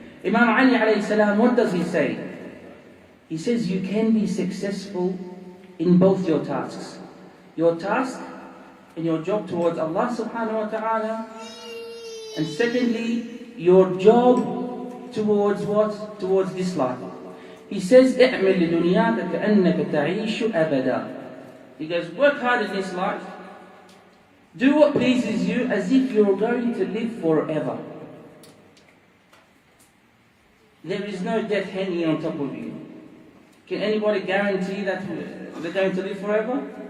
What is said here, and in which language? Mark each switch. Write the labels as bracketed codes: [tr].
[en] Imam Ali alayhi salam, what does he say? He says you can be successful in both your tasks. Your task and your job towards Allah subhanahu wa ta'ala. And secondly, your job towards what? Towards this life. He says, [ar] اعمل لدنياك كأنك تعيش أبدا. [en] He goes, work hard in this life. Do what pleases you as if you're going to live forever. There is no death hanging on top of you. Can anybody guarantee that they're going to live forever?